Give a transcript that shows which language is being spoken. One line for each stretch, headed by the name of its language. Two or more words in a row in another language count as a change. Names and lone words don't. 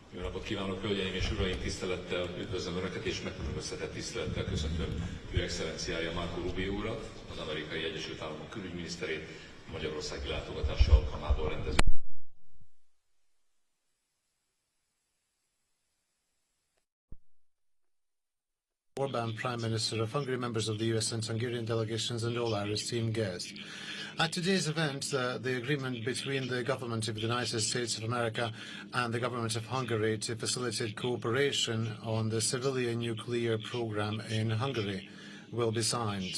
Hungarian: napot kívánok, hölgyeim és uraim, tisztelettel üdvözlöm Önöket, és megkülönböztetett tisztelettel köszöntöm Ő Excellenciája Marco Rubio urat, az Amerikai Egyesült Államok külügyminiszterét, Magyarországi látogatása alkalmából rendező.
English: Orban, Prime Minister of Hungary, members of the US and Hungarian delegations, and all our esteemed guests. At today's event, the agreement between the government of the United States of America and the government of Hungary to facilitate cooperation on the civilian nuclear program in Hungary will be signed.